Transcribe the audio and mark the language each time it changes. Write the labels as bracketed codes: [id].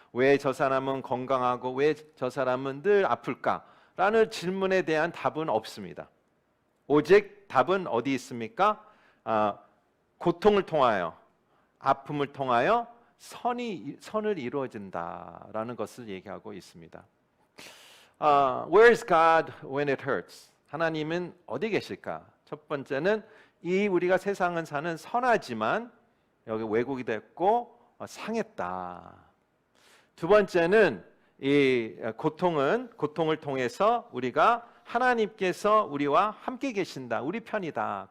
[ko] 왜 저 사람은 건강하고 왜 저 사람은 늘 아플까? 라는 질문에 대한 답은 없습니다. 오직 답은 어디 있습니까? 고통을 통하여, 아픔을 통하여 선을 이루어진다라는 것을 얘기하고 있습니다. [en] Where is God when it hurts? [ko] 하나님은 어디 계실까? 첫 번째는 우리가 세상은 사는 선하지만 여기 왜곡이 됐고 상했다. 두 번째는 이 고통을 통해서 우리가 하나님께서 우리와 함께 계신다. 우리 편이다.